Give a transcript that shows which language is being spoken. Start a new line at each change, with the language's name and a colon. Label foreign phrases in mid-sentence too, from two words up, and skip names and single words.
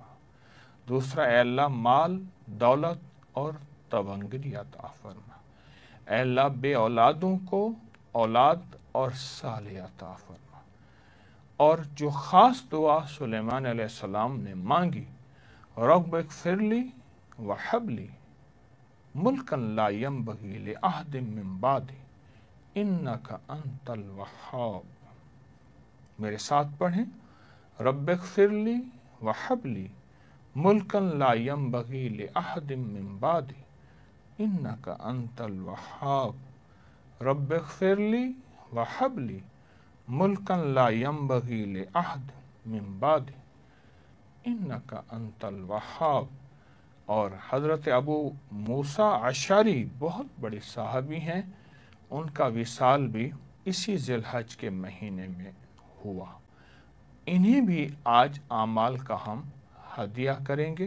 Hindi: दूसरा, ए अल्लाह माल दौलत और तवंगरी अता फरमा। ए अल्लाह बे औलादों को औलाद और साले अता फरमा। और जो ख़ास दुआ सुलेमान अलैहिस्सलाम ने मांगी,
Arabic: رب اغفر لي وهب لي ملكا لا ينبغي لأحد من بعدي إنك أنت الوهاب.
Hindi: मेरे साथ पढ़ें,
Arabic: رب اغفر لي وهب لي ملكا لا ينبغي لأحد من بعدي إنك أنت الوهاب. رب اغفر لي وهب لي ملكا لا ينبغي لأحد من بعدي إنك أنت الوهاب.
Hindi: और हज़रत अबू मूसा अशअरी बहुत बड़े सहाबी हैं, उनका विसाल भी इसी ज़िलहज के महीने में हुआ। इन्हें भी आज आमाल का हम हदिया करेंगे।